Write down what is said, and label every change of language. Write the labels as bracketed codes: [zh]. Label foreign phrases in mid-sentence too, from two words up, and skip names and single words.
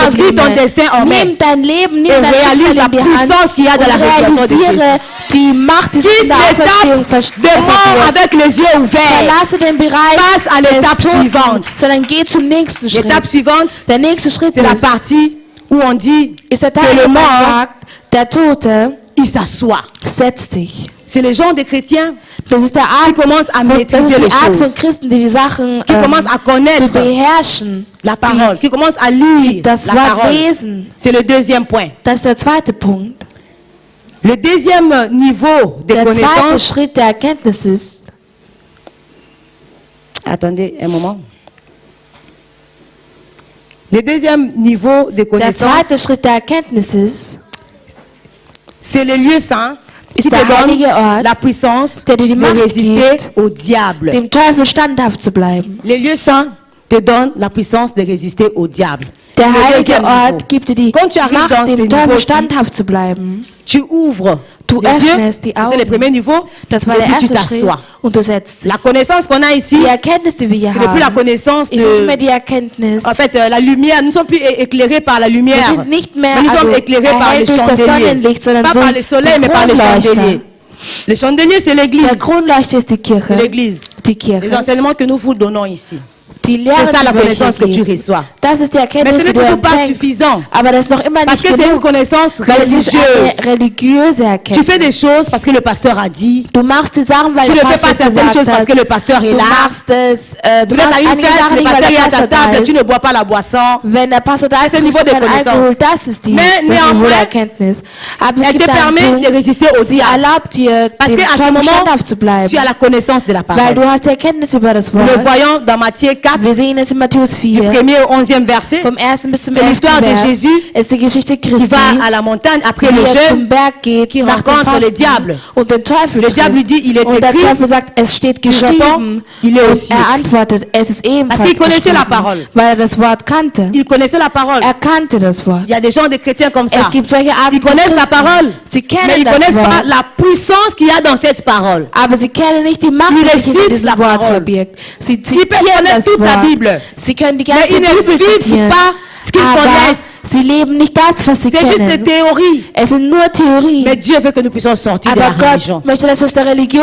[fr] ton destin en main. [de] Nimm dein Leben, nimm [fr] Et [de] dein [fr] réalise [de] Schicksal [fr] la [de] in die Hand [fr] puissance qu'il y a dans la [de] und [fr] résurrection de [de] realisiere die Macht, die sich in [fr] Quitte [de] der Auferstehung [fr] l'étape de mort avec les yeux ouverts. [de] Verlasse den Bereich [fr] Passe à l'étape [de] des Toten, [fr] suivante. [de] sondern geh zum nächsten Schritt. [fr] L'étape suivante, [de] Der nächste Schritt [fr] c'est la [de] ist [fr] partie où on dit [de] der [fr] que [de] Teil, [fr] le [de] wo man [fr] mort, [de] sagt, der Tote [fr] il s'assoit. [de] setzt sich. [fr] C'est le genre de chrétiens [de] Das ist der [fr] qui [de] Art, [fr] commencent à [de] das [fr] maîtriser [de] ist [fr] les [de] die Art von [fr] choses, [de] Christen, die die Sachen [fr] qui commencent à [de] zu [fr] connaître [de] beherrschen, [fr] la parole, qui commencent à lire [de] das [fr] la [de] Wort [fr] parole. [de] lesen. [fr] C'est le deuxième point. [de] Das ist der zweite Punkt. [fr] Le deuxième niveau de [de] Der zweite [fr] connaissance. [de] Schritt der Erkenntnis ist, [fr] Attendez un moment. Le deuxième niveau de [de] der [fr] connaissance, [de] zweite Schritt der Erkenntnis ist, [fr] c'est le lieu saint qui [de] ist [fr] te [de] der [fr] donne [de] heilige Ort, [fr] la puissance [de] der dir die [fr] de [de] Macht [fr] résister [de] gibt, [fr] au diable. [de] dem Teufel standhaft zu bleiben. [fr] Le lieu saint te donne la puissance de résister au diable. [de] Der [fr] Le [de] heilige [fr] deuxième [de] Ort [fr] niveau. [de] gibt dir die [fr] Quand tu arrives [de] Macht, [fr] dans ces [de] dem Teufel [fr] niveaux-ci, [de] standhaft zu bleiben. [fr] tu ouvres [de] Du [fr] les yeux, [de] öffnest die [fr] c'était le [de] Augen. [fr] premier niveau, [de] Das war [fr] et [de] der [fr] puis tu [de] erste Schritt [fr] t'assois. [de] und du setzt dich. [fr] La connaissance qu'on a ici, [de] Die Erkenntnis, die wir hier [fr] ce n'est plus la [de] haben, [fr] connaissance [de] ist nicht mehr [fr] de... [de] die Erkenntnis. [fr] En fait, la lumière, nous ne sommes plus éclairés par la [de] Wir [fr] lumière, [de] sind nicht mehr [fr] mais nous sommes [de] also [fr] éclairés par les [de] erhellt durch das [fr] chandeliers. [de] Sonnenlicht, sondern [fr] Pas [de] so [fr] par le soleil, mais par les [de] Kronleuchter. [fr] chandeliers. Les chandeliers, c'est l'église. [de] Der Kronleuchter ist die [fr] C'est [de] Kirche. [fr] l'église. [de] Die [fr] Les [de] Kirche. [fr] enseignements que nous vous donnons ici. [de] Die Lehre, [fr] C'est ça la [de] die wir [fr] connaissance que [de] hier [fr] tu [de] geben. [fr] reçois. [de] Das ist die [fr] Mais [de] Erkenntnis, [fr] ce [de] die [fr] n'est [de] du [fr] toujours pas [de] empfängst. [fr] suffisant. [de] Aber das ist noch immer [fr] Parce [de] nicht [fr] que c'est une [de] genug, [fr] connaissance [de] weil es ist eine [fr] religieuse. [de] religiöse [fr] Tu [de] Erkenntnis. [fr] fais des choses parce que le pasteur a dit. [de] Du machst die Sachen, weil [fr] Tu ne [de] der [fr] fais [de] Pastor [fr] pas [de] es [fr] certaines choses [de] gesagt [fr] parce [de] hat. [fr] que le pasteur est [de] Du [fr] là. [de] machst es, du [fr] Vous êtes [de] machst [fr] à une [de] einige [fr] fête, [de] Sachen [fr] le [de] nicht, weil [fr] pasteur est [de] der [fr] à ta [de] Pastor da [fr] table, tu [de] ist. [fr] ne bois pas la boisson. [de] Wenn der Pastor da ist, [fr] C'est le [de] trinkst [fr] niveau [de] du [fr] de [de] kein [fr] connaissance. [de] Alkohol. Das ist [fr] Mais [de] das Niveau [fr] néanmoins, [de] der Erkenntnis. Aber es [fr] Elle te [de] gibt einen [fr] permet de [de] Punkt, [fr] résister au [de] sie [fr] diable. [de] erlaubt dir, [fr] Parce [de] dem [fr] qu'à ce [de] Teufel [fr] moment, [de] standhaft zu bleiben. [fr] tu as la connaissance de la [de] Weil [fr] parole. [de] du hast die Erkenntnis über das [fr] Nous le [de] Wort. [fr] voyons dans Matthieu 4, [de] Wir sehen es in Matthäus [fr] du [de] 4. [fr] 1er au 11e verset, [de] Vom 1. bis zum [fr] C'est [de] 11. [fr] l'histoire de [de] Vers [fr] Jésus [de] ist die Geschichte [fr] qui [de] Christi, [fr] va à la montagne après [de] wie [fr] le [de] er zum [fr] jeûne. [de] Berg geht, [fr] qui [de] nach dem [fr] rencontre le [de] Fasten [fr] diable. [de] und den Teufel [fr] Le diable lui [de] trifft. [fr] dit, il est [de] Und der [fr] écrit. [de] Teufel sagt, es steht [fr] Il répond, [de] geschrieben. [fr] il est [de] Und [fr] aussi [de] er [fr] écrit. [de] antwortet, es ist [fr] Parce [de] ebenfalls [fr] qu'il connaissait la [de] geschrieben, [fr] parole. [de] weil er das Wort kannte. [fr] Il connaissait la parole. [de] Er kannte das Wort. [fr] Il y a des gens, des chrétiens comme ça. [de] Es gibt solche Arten [fr] Ils [de] von [fr] connaissent la [de] Christen. [fr] parole, [de] Sie [fr] mais [de] kennen [fr] ils ne [de] das [fr] connaissent pas [de] Wort, [fr] la puissance qu'il y a dans cette parole. [de] aber sie kennen nicht die Macht, [fr] Ils [de] die sich [fr] récitent [de] in diesem [fr] la [de] Wort [fr] parole. [de] verbirgt. Sie [fr] Ils peuvent [de] zitieren [fr] connaître [de] das [fr] toute la [de] Wort. [fr] Bible, [de] Sie können die [fr] mais [de] ganze [fr] ils ne [de] Bibel [fr] vivent [de] zitieren, [fr] pas ce qu'ils [de] aber [fr] connaissent. [de] sie leben nicht das, was sie [fr] C'est juste des [de] kennen. [fr] théories. [de] Es sind nur Theorien. [fr] Mais Dieu veut que nous puissions sortir de la [de] Aber Gott [fr] religion. [de] möchte, dass wir aus der Religion